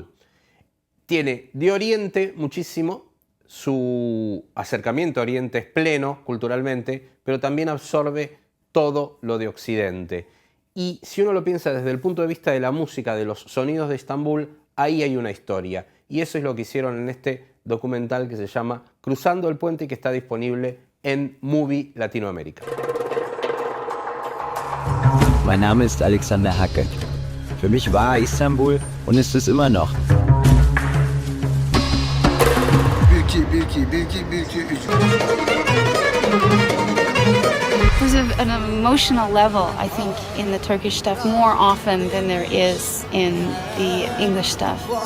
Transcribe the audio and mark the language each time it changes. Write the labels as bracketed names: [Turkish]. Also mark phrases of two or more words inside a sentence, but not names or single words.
[Spanish] Tiene de Oriente muchísimo, su acercamiento a Oriente es pleno culturalmente, pero también absorbe todo lo de Occidente. Y si uno lo piensa desde el punto de vista de la música, de los sonidos de Estambul, ahí hay una historia. Y eso es lo que hicieron en este documental que se llama Cruzando el Puente y que está disponible en Movie Latinoamérica. [German] Mein Name ist Alexander Hacke. Für mich war Istanbul und ist es immer noch. [English] There's an emotional level, I think, in the Turkish stuff more often than there is in the English stuff.